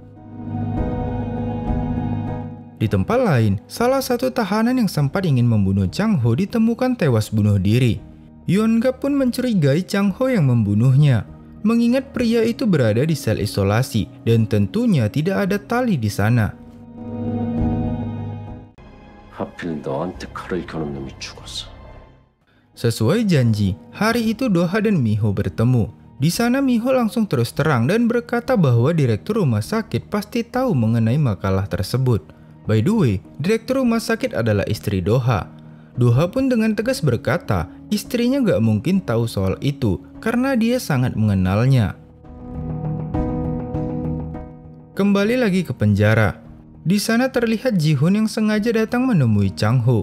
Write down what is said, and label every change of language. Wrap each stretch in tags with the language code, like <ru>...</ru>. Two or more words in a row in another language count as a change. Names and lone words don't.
<id>Di tempat lain, salah satu tahanan yang sempat ingin membunuh Chang Ho ditemukan tewas bunuh diri. Yeon-gap pun mencurigai Chang Ho yang membunuhnya, mengingat pria itu berada di sel isolasi dan tentunya tidak ada tali di sana.</id> <ko>하필 너한테 칼을 겨눈 놈이 죽었어.</ko> <id>Sesuai janji, hari itu Doha dan Miho bertemu. Di sana Miho langsung terus terang dan berkata bahwa direktur rumah sakit pasti tahu mengenai makalah tersebut.</id> <en>By the way,</en> <id>direktur rumah sakit adalah istri Doha. Doha pun dengan tegas berkata, istrinya gak mungkin tahu soal itu karena dia sangat mengenalnya. Kembali lagi ke penjara. Di sana terlihat Ji-hoon yang sengaja datang menemui Chang Ho.</id>